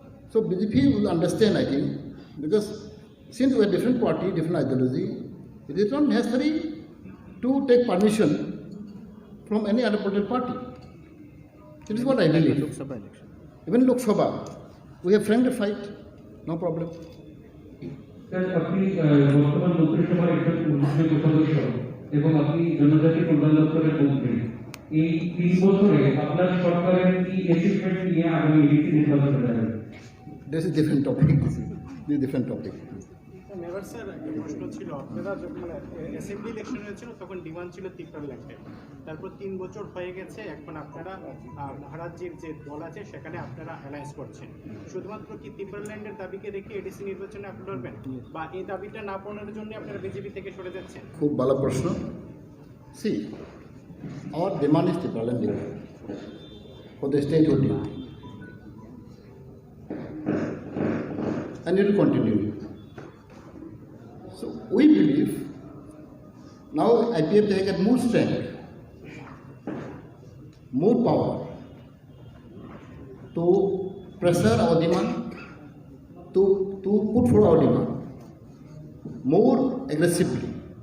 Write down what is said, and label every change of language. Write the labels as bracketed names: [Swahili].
[English] So BJP will understand, I think, because since we are different party, different ideology, it is not necessary to take permission from any other political party. This is what I believe. Even Lok Sabha, we have framed a fight, no problem. [Bangla] Sir আপনি বর্তমান লোকসভার একজন উল্লেখযোগ্য সদস্য এবং আপনি জনজাতি কল্যাণ দপ্তরের মন্ত্রী। এই 3 বছরে আপনার সরকারের কি অ্যাচিভমেন্ট নিয়ে আগামী ইলেকশন নির্বাচনে যাবেন? [English] This is different topic. This is different topic. [Bangla] Mebar sir একটা প্রশ্ন ছিল, আপনারা যখন অ্যাসেম্বলি ইলেকশন হয়েছিল তখন ডিমান্ড ছিল ত্রিপুরাল্যান্ডের। তারপর 3 বছর হয়ে গেছে, এখন আপনারা মহারাজ্যের যে দল আছে সেখানে আপনারা অ্যালায়েন্স করছেন। শুধুমাত্র কি ত্রিপুরাল্যান্ডের দাবিকে রেখে এডিসি নির্বাচনে আপনি লড়বেন, বা এই দাবিটা না পূরণের জন্য আপনারা বিজেপি থেকে সরে যাচ্ছেন? খুব ভালো প্রশ্ন। [English] See, our demand is Tripuraland for the statehood demand. And it will continue. So we believe now IPF they get more strength, more power to pressure our demand, to put forward our demand more aggressively.